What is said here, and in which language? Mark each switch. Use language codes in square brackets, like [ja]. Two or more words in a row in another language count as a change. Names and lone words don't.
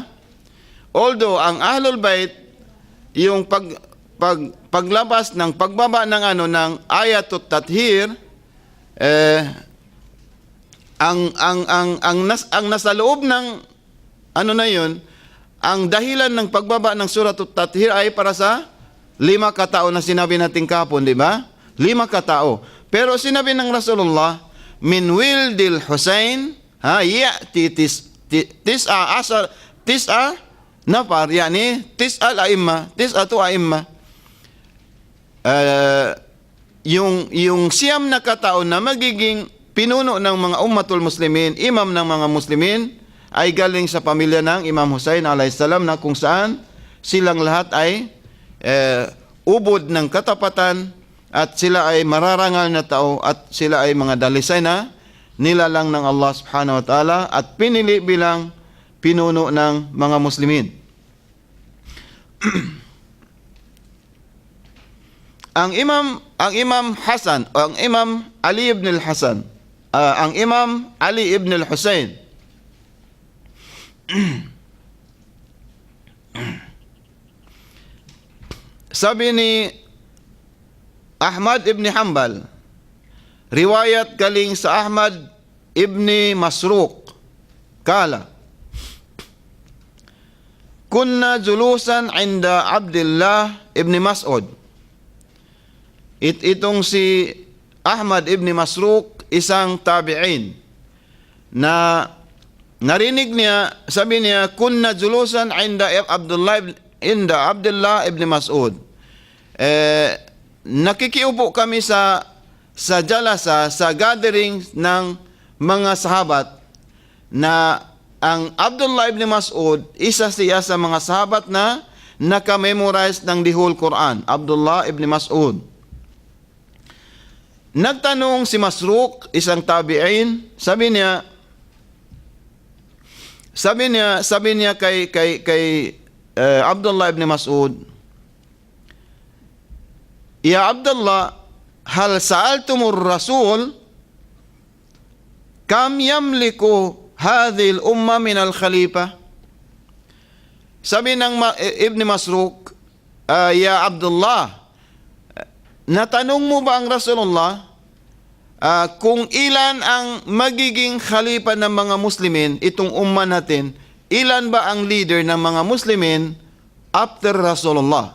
[tl] Although ang [ar] أهل البيت, [tl] yung paglabas ng pagbaba ng ng [ar] آية التطهير, [tl] ang nasa loob ng na yun, ang dahilan ng pagbaba ng [ar] سورة التطهير [tl] ay para sa 5 katao na sinabi natin kahapon, di ba? 5 katao. Pero sinabi ng [ar] Rasulullah, من ولد الحسين يأتي تسعة نفر يعني تسعة الأئمة تسعة أئمة. [tl] Yung siyam na katao na magiging pinuno ng mga [ar] أمة المسلمين, [tl] imam ng mga muslimin, ay galing sa pamilya ng Imam Hussein alayhisalam, na kung saan silang lahat ay ubod ng katapatan, at sila ay mararangal na tao, at sila ay mga dalisay na nilalang ng Allah [ar] سبحانه وتعالى, [tl] at pinili bilang pinuno ng mga muslimin. Ang Imam Hasan, ang Imam Ali ibn al-Hasan, ang Imam Ali ibn al-Husayn, sabi ni Ahmad ibn Hanbal, riwayat galing sa Ahmad ibn Masruq, [ar] قال كنا جلوسا عند [tl] Abdullah ibn Mas'ud. Itong si Ahmad ibn Masruq, isang tabi'in, na narinig niya, sabi niya, [ar] كنا جلوسا عند Abdullah ibn Mas'ud. [tl] Nakikiupo kami sa jalasa, sa gathering ng mga sahabat, na ang Abdullah ibn Mas'ud, isa siya sa mga sahabat na nakamemorize ng [en] the whole Quran. [tl] Abdullah ibn Mas'ud. Nagtanong si Masruq, isang tabi'in, sabi niya kay Abdullah ibn Mas'ud, [ar] يا عبد الله هل سألتم الرسول كم يملك هذه الأمة من الخليفة? [tl] Sabi ng Ibn Masruq, Ya Abdullah, natanong mo ba ang Rasulullah kung ilan ang magiging khalifa ng mga Muslimin, itong umma natin, ilan ba ang leader ng mga Muslimin after Rasulullah?